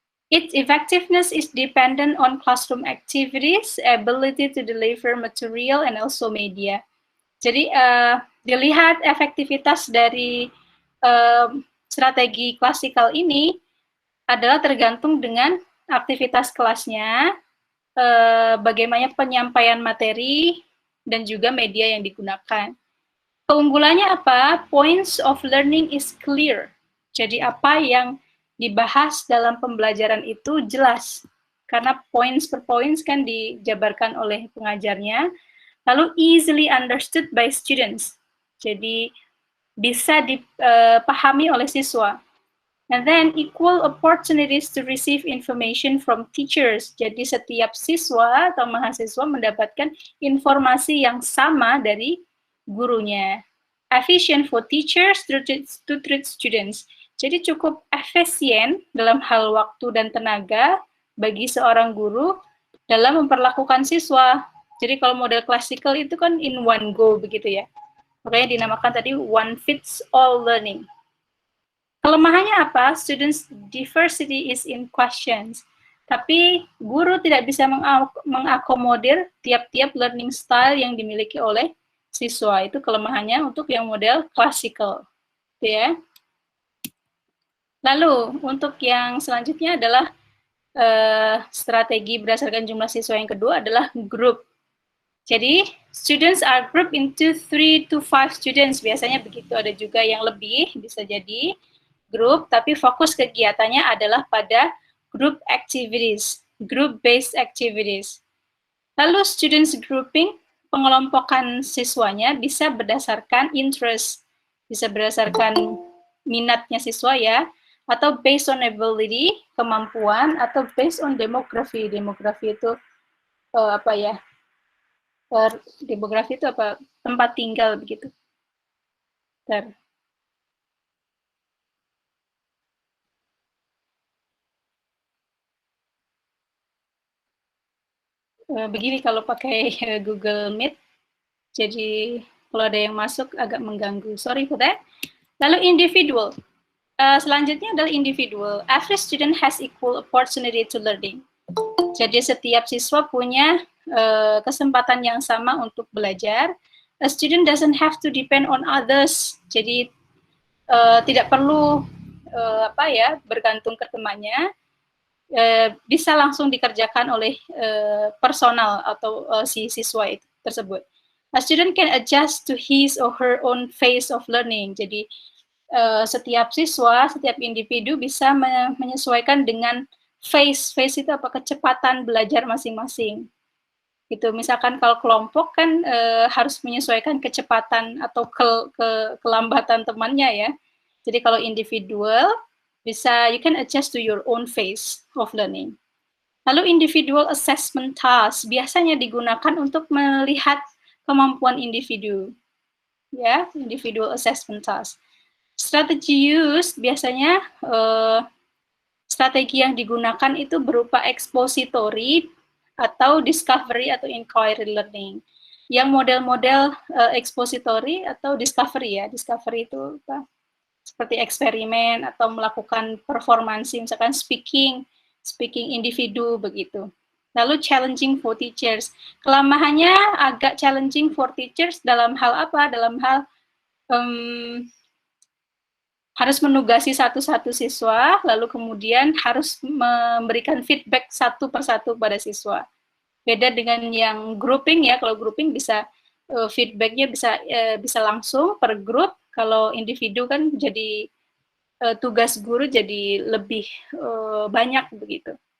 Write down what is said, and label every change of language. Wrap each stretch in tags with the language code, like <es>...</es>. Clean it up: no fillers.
<en>Its effectiveness is dependent on classroom activities, ability to deliver material, and also media.</en> <id>Jadi dilihat efektivitas dari strategi klasikal ini adalah tergantung dengan aktivitas kelasnya, bagaimana penyampaian materi, dan juga media yang digunakan. Keunggulannya apa?</id> <en>Points of learning is clear.</en> <id>Jadi apa yang dibahas dalam pembelajaran itu jelas. Karena points per points kan dijabarkan oleh pengajarnya. Lalu</id> <en>easily understood by students.</en> <id>Jadi bisa dipahami oleh siswa.</id> <en>And then equal opportunities to receive information from teachers.</en> <id>Jadi setiap siswa atau mahasiswa mendapatkan informasi yang sama dari gurunya.</id> <en>Efficient for teachers to treat students.</en> <id>Jadi cukup efisien dalam hal waktu dan tenaga bagi seorang guru dalam memperlakukan siswa. Jadi kalau model klasikal itu kan</id> <en>in one go</en> <id>begitu ya. Makanya dinamakan tadi</id> <en>one fits all learning.</en> <id>Kelemahannya apa?</id> <en>Students diversity is in questions.</en> <id>Tapi guru tidak bisa mengakomodir tiap-tiap learning style yang dimiliki oleh siswa. Itu kelemahannya untuk yang model klasikal. Gitu ya. Lalu untuk yang selanjutnya adalah strategi berdasarkan jumlah siswa yang kedua adalah group. Jadi</id> <en>students are grouped into 3 to 5 students.</en> <id>Biasanya begitu, ada juga yang lebih, bisa jadi grup, tapi fokus kegiatannya adalah pada</id> <en>group activities, group-based activities.</en> <id>Lalu students grouping, pengelompokan siswanya bisa berdasarkan interest, bisa berdasarkan minatnya siswa ya, atau</id> <en>based on ability,</en> <id>kemampuan, atau</id> <en>based on demography.</en> <id>Demografi itu apa ya? Demografi itu apa? Tempat tinggal begitu. begini kalau pakai Google Meet. Jadi kalau ada yang masuk agak mengganggu.</id> <en>Sorry for that.</en> <id>Lalu individual. Selanjutnya adalah individual.</id> <en>Every student has equal opportunity to learning.</en> <id>Jadi setiap siswa punya kesempatan yang sama untuk belajar.</id> <en>A student doesn't have to depend on others.</en> <id>Jadi tidak perlu bergantung ke temannya. Bisa langsung dikerjakan oleh personal atau si siswa itu tersebut.</id> <en>A student can adjust to his or her own phase of learning.</en> <id>Jadi setiap siswa, setiap individu bisa menyesuaikan dengan phase itu apa, kecepatan belajar masing-masing. Gitu. Misalkan kalau kelompok kan harus menyesuaikan kecepatan atau kelambatan temannya ya. Jadi kalau individual bisa</id> <en>you can adjust to your own phase of learning.</en> <id>Lalu individual assessment task biasanya digunakan untuk melihat kemampuan individu.</id> <en>Ya, individual assessment task.</en> <id>Strategi used biasanya strategi yang digunakan itu berupa expository atau discovery atau inquiry learning. Yang model-model expository atau discovery ya, discovery itu apa? Seperti eksperimen atau melakukan performansi, misalkan speaking individu begitu. Lalu</id> <en>challenging for teachers.</en> <id>Kelemahannya agak</id> <en>challenging for teachers</en> <id>dalam hal apa? Dalam hal harus menugasi satu-satu siswa, lalu kemudian harus memberikan feedback satu persatu pada siswa. Beda dengan yang grouping ya, kalau grouping bisa feedbacknya bisa langsung per grup, kalau individu kan jadi tugas guru jadi lebih banyak begitu.</id>